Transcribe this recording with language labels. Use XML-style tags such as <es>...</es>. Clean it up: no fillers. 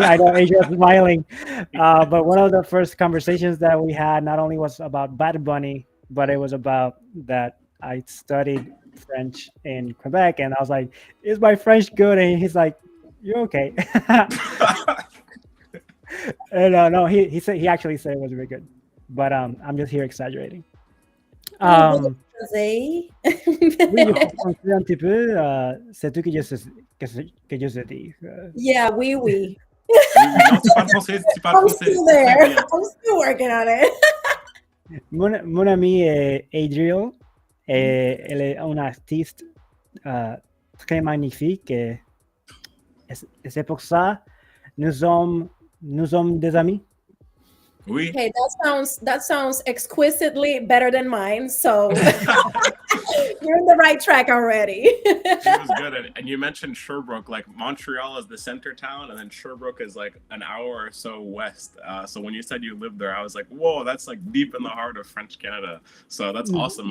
<en>I know Adriel's smiling. But one of the first conversations that we had not only was about Bad Bunny, but it was about that I studied French in Quebec. And I was like, is my French good? And he's like, you're okay. And no, he actually said it was really good. But I'm just here exaggerating. Jose?</en> <fr>Oui, je comprends un petit peu. C'est tout que je sais dire.</fr> <en>Yeah, oui.</en> <fr>Oui, non, tu parles français,</fr> <en>I'm still there. I'm still working on it.</en> <fr>Mon ami Adriel, elle est une artiste très magnifique. Et c'est pour ça nous sommes des amis. Oui.</fr> <en>Okay, that sounds exquisitely better than mine. So you're in the right track already. It was good. And you mentioned Sherbrooke. Like Montreal is the center town, and then Sherbrooke is like an hour or so west. So when you said you lived there, I was like, whoa, that's like deep in the heart of French Canada. So that's awesome.</en>